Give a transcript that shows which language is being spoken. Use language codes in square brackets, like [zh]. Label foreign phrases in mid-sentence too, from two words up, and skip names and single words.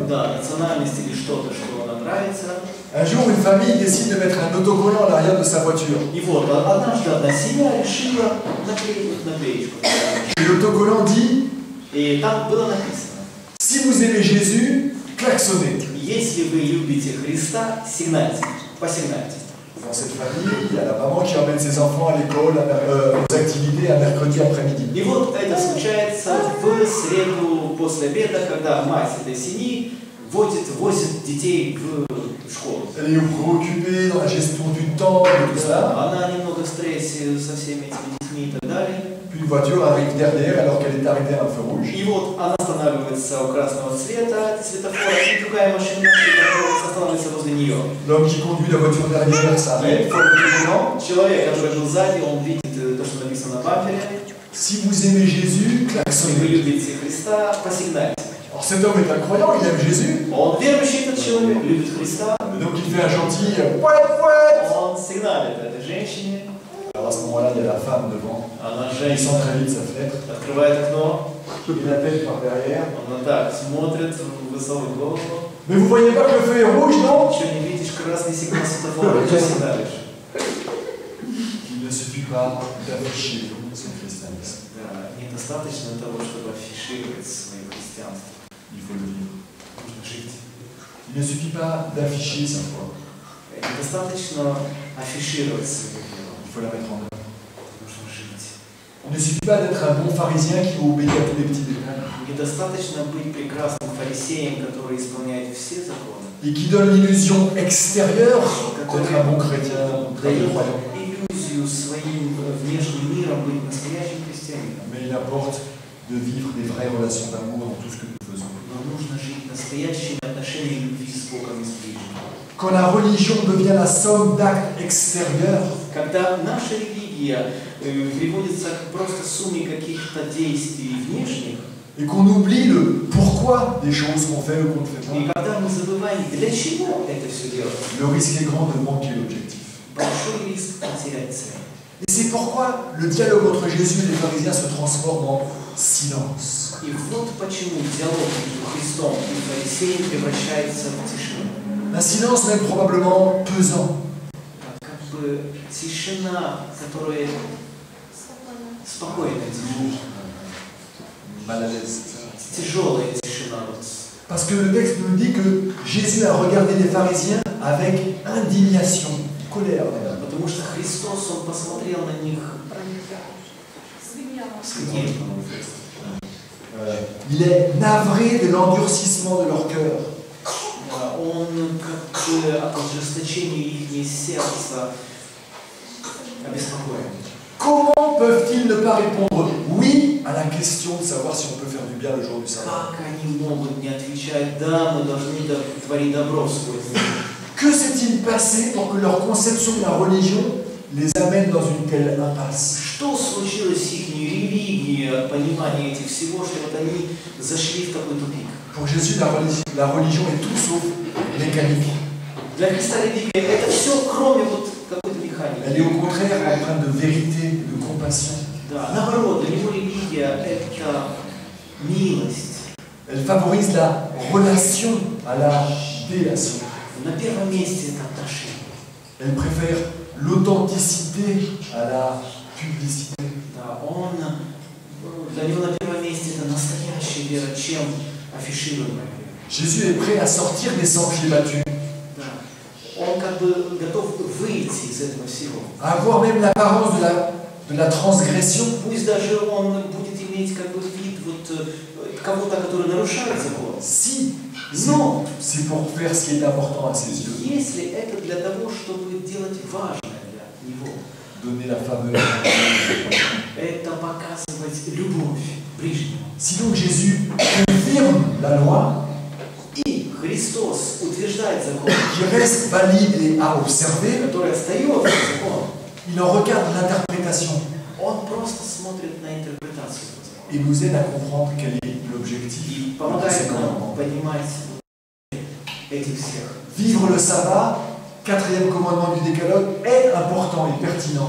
[ru] Да, национальность или что-то, что нам нравится. [fr] Un jour, une famille décide de mettre un autocollant à l'arrière de sa voiture. [ru] И вот, однажды одна семья решила наклеить наклеечку. [fr] Et l'autocollant dit, [ru] И там было написано: [fr] si vous aimez Jésus, klaxonnez. [ru] если вы любите Христа, сигнальте, посигнальте. [fr] Dans cette famille, il y a la maman qui emmène ses enfants à l'école, aux activités un mercredi après-midi. [ru] И вот это случается в среду после обеда, когда мать этой семьи возит детей в школу. [fr] Elle est préoccupée dans la gestion du temps et tout ça. [ru] Она немного в стрессе со всеми этими детьми и так далее. [fr] Puis une voiture arrive derrière alors qu'elle est arrêtée à un feu rouge. [ru] И вот она останавливается у красного цвета, светофора, и другая машина останавливается возле нее. [fr] L'homme qui conduit la voiture derrière s'arrête, faut le devant. [ru] Человек, который был сзади, он видит то, что написано на бампере. [fr] Si vous aimez Jésus, [ru] Если вы [fr] klaxonnez. [ru] любите Христа, посигнайте. [fr] Alors cet homme est un croyant, il aime Jésus. [ru] Он верующий этот человек, любит Христа. [fr] Donc il fait un gentil pouet pouet. [ru] Он сигналит этой женщине. [fr] Alors à ce moment-là, il y a la femme devant. [ru] Она [fr] Il descend [ru] женщина [fr] très vite sa fenêtre. [ru] открывает окно. [fr] Il la tête par derrière. [ru] Она так смотрит, высовывает голову. [fr] Mais vous voyez pas que le feu est rouge, non? [ru] Что не видишь красный сигнал светофора, что сигналишь? [fr] Il ne suffit pas d'afficher son christianisme. [ru] Да, недостаточно того, чтобы афишировать свое христианство. [fr] Il faut le vivre. [ru] Нужно жить. [fr] Il ne suffit pas d'afficher sa foi. [ru] Недостаточно афишировать свою веру. [fr] Il faut la mettre en œuvre. [ru] Нужно жить. [fr] Il ne suffit pas d'être un bon pharisien qui obéit à tous les petits détails [ru] Недостаточно быть прекрасным фарисеем, который исполняет все законы. [fr] et qui donne l'illusion extérieure d'être un bon chrétien, un bon [ru] Дает [fr] croyant. [ru] иллюзию своим внешним миром быть настоящим христианином. [fr] Mais il importe de vivre des vraies relations d'amour dans tout ce que nous faisons. [ru] Но нужно жить настоящими отношениями любви с Богом и с ближним. [fr] Quand la religion devient la somme d'actes extérieurs, [ru] Когда наша религия приводится к просто сумме каких-то действий внешних, [fr] et qu'on oublie le pourquoi des choses qu'on fait ou qu'on ne fait [ru] и [fr] pas, [ru] когда мы забываем, для чего это все делать, [fr] le risque est grand de manquer l'objectif. [ru] большой риск потерять цель. [fr] Et c'est pourquoi le dialogue entre Jésus et les pharisiens se transforme en silence. [ru] И вот почему диалог между Христом и фарисеем превращается в тишину. [fr] Un silence même probablement pesant. [ru] Как бы тишина, которая спокойная тишина, [fr] Mal à l'aise. [ru] тяжелая тишина. Вот. [fr] Parce que le texte nous dit que Jésus a regardé les pharisiens avec indignation, colère même. [ru] Потому что Христос, Он посмотрел на них с гневом. [fr] Il est navré de l'endurcissement de leur cœur. [ru] Он как бы от ожесточения их сердца обеспокоен. [fr] Comment peuvent-ils ne pas répondre oui à la question de savoir si on peut faire du bien le jour du sabbat? [ru] Как они могут не отвечать, да, мы должны творить добро в свой день? [fr] Que s'est-il passé pour que leur conception de la religion les amène dans une telle impasse? [ru] Что случилось с их религией, понимание этих всего, что вот они зашли в такой тупик? [fr] Pour Jésus, la religion est tout sauf mécanique. [ru] Для Христа религия это все, кроме вот какой-то механики. [fr] Elle est au contraire empreinte de vérité, de compassion. [ru] Да, наоборот, для него религия это милость. [fr] Elle favorise la relation à la délation. [ru] На первом месте это отношения. [fr] Elle préfère l'authenticité à la publicité. [ru] Да, для него на первом месте это настоящая вера, чем афишируемая вера. [fr] Jésus est prêt à sortir des sentiers battus, [ru] Да. Он как бы готов выйти из этого всего. [fr] à avoir même l'apparence de la transgression, [ru] Пусть даже он будет иметь как бы вид вот кого-то, который нарушает закон. [fr] si [ru] Но [fr] c'est pour faire ce qui est important à ses yeux, [ru] если это для того, чтобы делать важное для него, [fr] donner la faveur. [ru] это показывать любовь к ближнему. [fr] Si donc Jésus confirme la loi, [ru] И Христос утверждает закон, [fr] qui reste valide et à observer, [ru] который остается законом. [fr] il en regarde l'interprétation [ru] Он просто смотрит на интерпретацию этого закона. [fr] et nous aide à comprendre quel est l'objectif [ru] И [fr] de [ru] помогает [fr] ces [ru] нам [fr] commandements. [ru] понимать этих всех. [fr] Vivre le sabbat, quatrième commandement du décalogue, est important et pertinent.